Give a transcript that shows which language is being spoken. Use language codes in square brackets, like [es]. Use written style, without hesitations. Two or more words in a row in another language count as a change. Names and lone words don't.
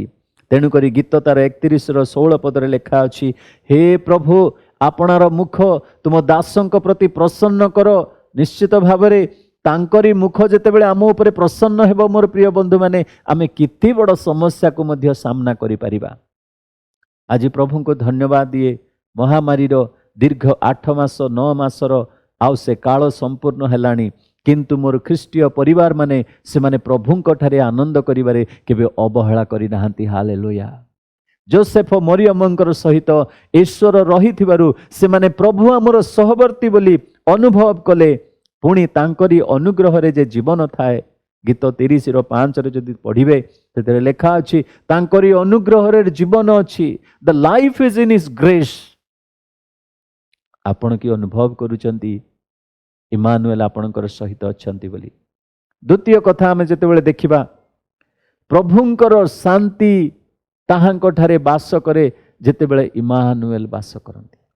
[or] ତେଣୁକ ଗୀତ ତାର 31:16 ପଦରେ ଲିଖା ଅଛି, ହେ ପ୍ରଭୁ ଆପଣାର ମୁଖ ତୁମ ଦାସଙ୍କ ପ୍ରତି ପ୍ରସନ୍ନ କର। ନିଶ୍ଚିତ ଭାବରେ ତାଙ୍କରୀ ମୁଖ ଯେତେବେଳେ ଆମ ଉପରେ ପ୍ରସନ୍ନ ହେବୋ ମୋର ପ୍ରିୟ ବନ୍ଧୁ ମାନେ, ଆମେ କିତି ବଡ଼ ସମସ୍ୟା କୋ ମଧ୍ୟ ସାମନା କରି ପରିବା। ଆଜ ପ୍ରଭୁ କୋ ଧନ୍ୟବାଦ ଦିଏ ମହାମାରୀର ଦୀର୍ଘ 8 ମାସ 9 ମାସର ଆଉ ସେ କାଳ ସମ୍ପୂର୍ଣ୍ଣ ହେଲାନି କିନ୍ତୁ ମୋର ଖ୍ରୀଷ୍ଟୀୟ ପରିବାର ମାନେ ସେ ମାନେ ପ୍ରଭୁଙ୍କ ଠାରେ ଆନନ୍ଦ କରିବାରେ କେବେ ଅବହେଳା କରି ନାହାନ୍ତି। ହାଲେଲୁୟା। ଯୋସେଫ ମରିୟମଙ୍କର ସହିତ ଈଶ୍ୱର ରହିଥିବାରୁ ସେ ମାନେ ପ୍ରଭୁ ଆମର ସହବର୍ତ୍ତୀ ବୋଲି ଅନୁଭବ କଲେ। ପୁଣି ତାଙ୍କରୀ ଅନୁଗ୍ରହ ରେ ଯେ ଜୀବନ ଥାଏ ଗୀତ 30:5 ରେ ଯଦି ପଢ଼ିବେ ତେରେ ଲେଖା ଅଛି ତାଙ୍କରୀ ଅନୁଗ୍ରହ ରେ ଜୀବନ ଅଛି। [en] The life is in His grace. [or] ଆପଣ କି ଅନୁଭବ କରୁଛନ୍ତି ଇମାନୁଏଲ ଆପଣଙ୍କ ସହିତ ଅଛନ୍ତି ବୋଲି। ଦ୍ୱିତୀୟ କଥା ଆମେ ଯେତେବେଳେ ଦେଖିବା ପ୍ରଭୁଙ୍କର ଶାନ୍ତି ତାହାଙ୍କ ଠାରେ ବାସ କରେ ଯେତେବେଳେ ଇମାନୁଏଲ ବାସ କରନ୍ତି।